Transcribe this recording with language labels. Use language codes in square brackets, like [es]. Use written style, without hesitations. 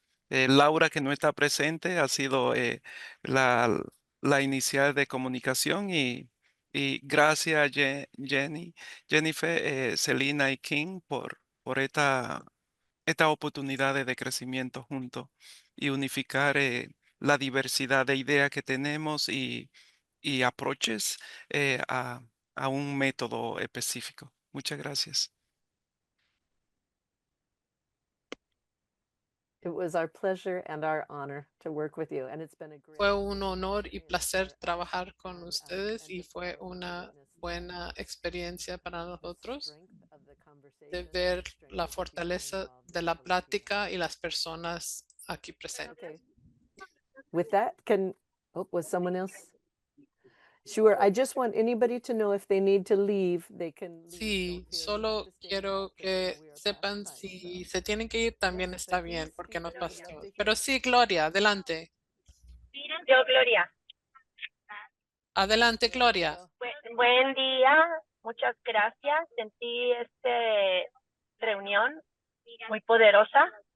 [es] Laura, que no está presente, ha sido la inicial de comunicación y gracias a Jennifer, Celina y King por esta oportunidad de crecimiento juntos y unificar la diversidad de ideas que tenemos y approaches a un método específico. Muchas gracias. [en] It was our pleasure and our honor to work with you, and it's been a great [es] Fue un honor y placer trabajar con ustedes y fue una buena experiencia para nosotros de ver la fortaleza de la plática y las personas aquí presentes. [en] Okay. With that, was someone else? Sure. I just want anybody to know if they need to leave, they can leave. [es] Sí, solo quiero que sepan si se tienen que ir también está bien porque nos pasó. Pero sí, Gloria, adelante. Yo, Gloria. Adelante, Gloria. Buen día, muchas gracias. Sentí esta reunión muy poderosa.